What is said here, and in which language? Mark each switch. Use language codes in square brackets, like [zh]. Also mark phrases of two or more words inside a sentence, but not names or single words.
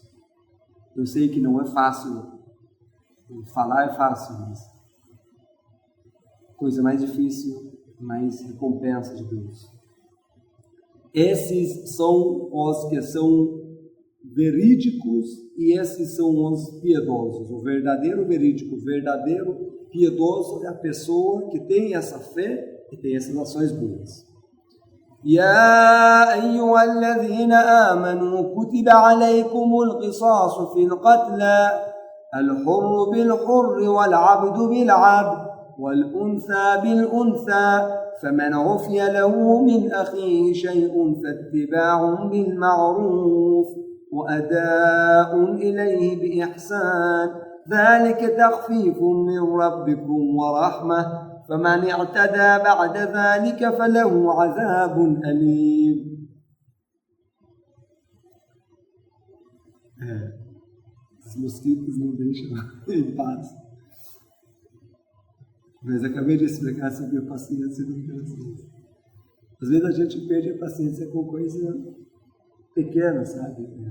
[pt] Eu sei que não é fácil, falar é fácil, mas coisa mais difícil, mais recompensa de Deus. Esses são os que são verídicos e esses são os piedosos. O verdadeiro verídico, o verdadeiro piedoso é a pessoa que tem essa fé e tem essas ações boas. [ar] يا أيها الذين آمنوا كتب عليكم القصاص في القتلى الحر بالحر والعبد بالعبد والأنثى بالأنثى فمن عفي له من أخيه شيء فاتباع بالمعروف وأداء إليه بإحسان ذلك تخفيف من ربكم ورحمة فمن اعتدى بعد ذلك فله عذاب أليم. [pt] Os mosquitos não deixam em paz. Mas acabei de explicar sobre a paciência do coração. Às vezes a gente perde a paciência com coisa pequena, sabe?